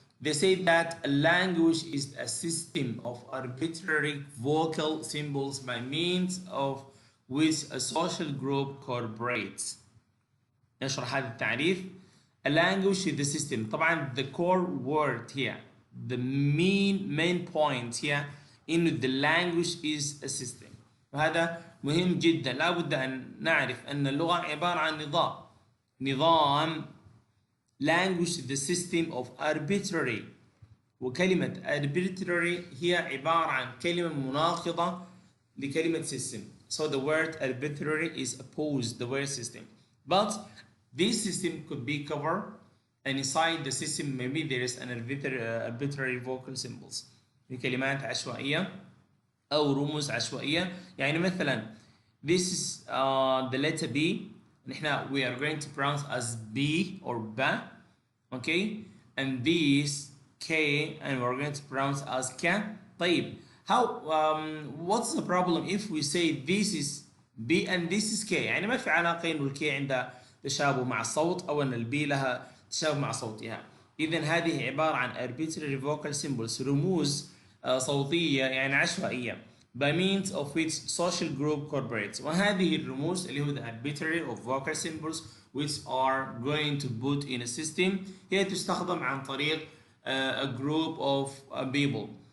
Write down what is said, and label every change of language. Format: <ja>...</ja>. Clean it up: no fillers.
<en>They say that a language is a system of arbitrary vocal symbols by means of which a social group cooperates.</en> <ar>نشرح هذا التعريف.</ar> <en>A language is the system. طبعا the core word here, the main point here in the language is a system.</en> <ar>وهذا مهم جدا. لا بد أن نعرف أن اللغة عبارة عن نظام</ar> <en>language is the system of arbitrary.</en> <ar>وكلمة arbitrary هي عبارة عن كلمة مناقضة لكلمة system.</ar> <en>So the word arbitrary is opposed the word system. But this system could be covered, and inside the system maybe there is an arbitrary vocal symbols.</en> <ar>بكلمات عشوائية أو رموز عشوائية.</ar> <en>يعني مثلا this is the letter B. نحن we are going to pronounce as B or ba, okay, and this K and we're going to pronounce as K.</en> <ar>طيب,</ar> <en>how what's the problem if we say this is B and this is K؟</en> <ar>يعني ما في علاقة إنه الكي عندها تشابه مع الصوت أو أن البي لها تشابه مع صوتها.</ar> <en>إذن هذه عبارة عن arbitrary vocal symbols,</en> <ar>رموز صوتية يعني عشوائية,</ar> <en>by means of which social group cooperates.</en> <ar>وهذه الرموز اللي هو</ar> <en>the arbitrary of vocal symbols which are going to put in a system</en> <ar>هي تستخدم عن طريق</ar> <en>a group of people.</en>